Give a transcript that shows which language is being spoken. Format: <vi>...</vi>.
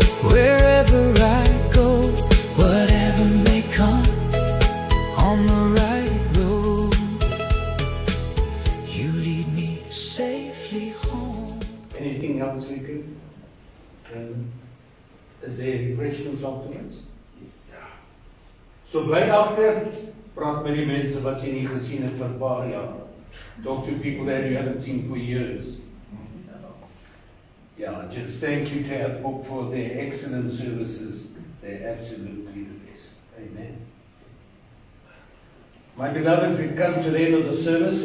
<en>Wherever I go, whatever may come, on the right road, you lead me safely home. Anything else we could? Is there refreshments afterwards? Yes.</en> <af>So bly agter, praat met die mense wat jy nie gesien het vir 'n paar jaar.</af> <en>Talk to people that you haven't seen for years. Yeah, just thank you to have hope for their excellent services. They're absolutely the best. Amen. My beloved, we've come to the end of the service.</en>